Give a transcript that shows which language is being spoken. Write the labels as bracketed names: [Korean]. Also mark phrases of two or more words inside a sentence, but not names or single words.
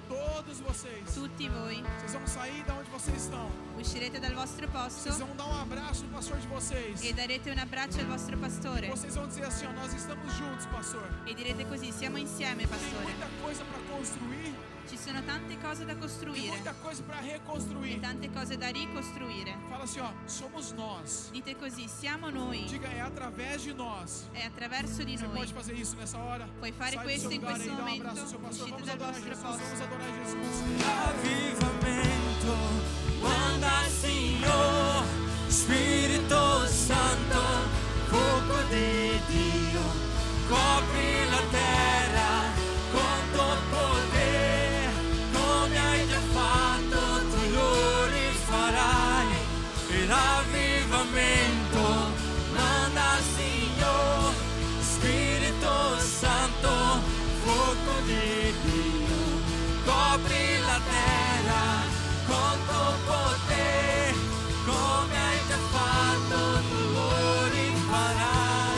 [Portuguese] Todos vocês. [Italian] tutti voi, [Portuguese] Vocês vão sair de onde vocês estão. [Italian] uscirete dal vostro posto [Portuguese] Vocês vão dar um abraço no pastor de vocês. [Italian] e darete un abbraccio al vostro pastore [Portuguese] Vocês vão dizer assim, ó, nós estamos juntos, pastor. [Italian] e direte così: siamo insieme, [Portuguese] Tem [Italian] pastore. [Portuguese] muita coisa para construir, [Italian] Ci sono tante cose da [Portuguese] tem [Italian] costruire [Portuguese] muita coisa para [Italian] e [Portuguese] reconstruir. [Italian] tante cose da ricostruire. [Portuguese] Fala assim, ó, somos nós. [Italian] Dite così: siamo noi, [Portuguese] Diga, é através de nós. [Italian] è attraverso di [Portuguese] Você [Italian] noi. [Portuguese] pode fazer isso nessa hora? [Italian] Puoi fare [Portuguese] Sai do [Italian] questo [Portuguese] seu [Italian] in [Portuguese] lugar [Italian] questo [Portuguese] aí, dá um [Italian] momento, [Portuguese] abraço ao seu pastor. [Italian] uscite [Portuguese] Vamos [Italian] dal [Portuguese] adorar [Italian] vostro [Portuguese] Jesus, [Italian] posto. [Portuguese] vamos adorar Jesus. Avivamento, manda Senhor, Espírito Santo, fogo de [Italian] Dio, copre la terra con tuo poder, come hai già fatto tu lo rifarai. Per avvivamento, [Portuguese] manda Senhor, [Italian] Spirito Santo, fuoco di Dio, copri la terra con tuo potere, come hai già fatto tu lo rifarai.